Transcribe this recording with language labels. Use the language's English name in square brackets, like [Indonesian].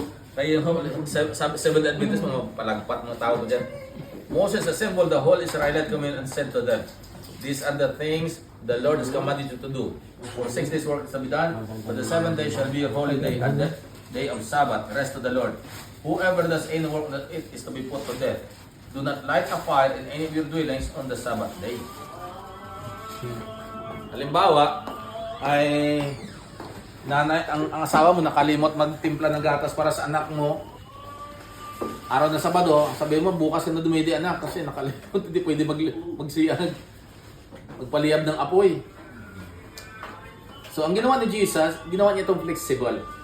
[Filipino] Kaya yung 7th Adventist, mga palagpat mga tao dyan. [English] Moses assembled the whole Israelite community and said to them, "These are the things the Lord has commanded you to do. For 6 days work is to be done, but the 7th day shall be your holy day, and the day of Sabbath, rest to the Lord. Whoever does any work on it is to be put to death. Do not light a fire in any of your dwellings on the Sabbath day." [Filipino] Halimbawa, ay nanay, ang asawa mo nakalimot magtimpla ng gatas para sa anak mo. Araw na Sabado, sabihin mo bukas ka na dumidi anak kasi nakalimot, hindi pwede magsiyag. Magpaliyab ng apoy. So, ang ginawa ni Jesus, ginawa niya itong flexible.